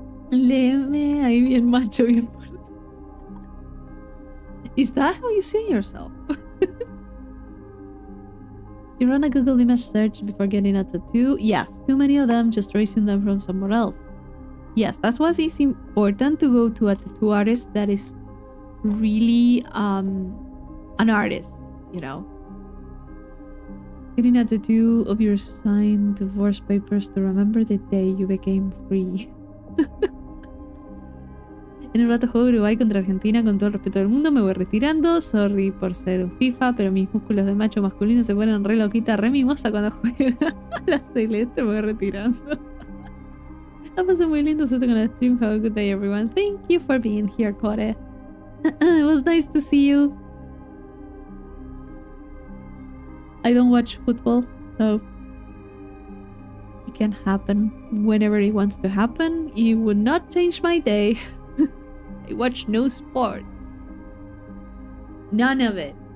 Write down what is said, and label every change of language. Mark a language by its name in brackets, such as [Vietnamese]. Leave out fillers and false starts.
[Spanish] Léeme ahí bien macho, bien fuerte. [English] Is that how you see yourself? You run a Google image search before getting a tattoo? Yes, too many of them, just tracing them from somewhere else. Yes, that's why it's important to go to a tattoo artist that is really an artist, you know. Getting a tattoo of your signed divorce papers to remember the day you became free. [Spanish] En un rato juego Uruguay contra Argentina, con todo el respeto del mundo, me voy retirando. [English] Sorry [Spanish] por ser un FIFA, pero mis músculos de macho masculino se ponen re loquita, re mimosa cuando juega a la celeste, me voy retirando. La pasé muy lindo, suerte con el stream. [English] Have a good day, everyone. Thank you for being here, Core. It was nice to see you. I don't watch football, so It can happen whenever it wants to happen. It would not change my day. I watch no sports. None of it.